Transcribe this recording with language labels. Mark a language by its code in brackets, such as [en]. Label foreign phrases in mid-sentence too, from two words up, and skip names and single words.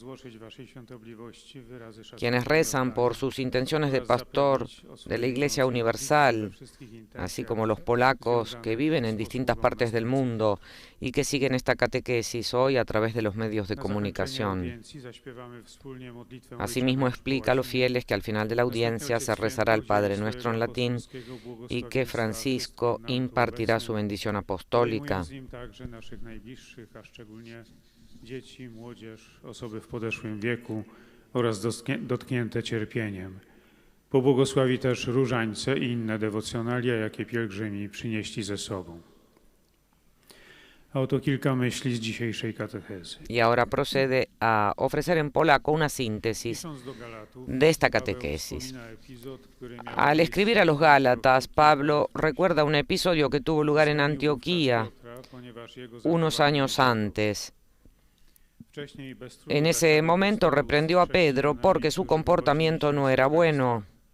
[es] quienes rezan por sus intenciones de pastor de la Iglesia Universal, así como los polacos que viven en distintas partes del mundo y que siguen esta catequesis hoy a través de los medios de comunicación. Asimismo explica a los fieles que al final de la audiencia se rezará el Padre Nuestro en latín y que Francisco impartirá su bendición apostólica. [pl] Pobłogosławi też różańce i inne dewocjonalia, jakie pielgrzymi przynieśli ze sobą. A oto kilka myśli z dzisiejszej katechezy. [es] Y ahora procede a ofrecer en polaco una síntesis de esta catequesis. Al escribir a los Gálatas, Pablo recuerda un episodio que tuvo lugar en Antioquía unos años antes. En ese momento reprendió a Pedro porque su comportamiento no era bueno.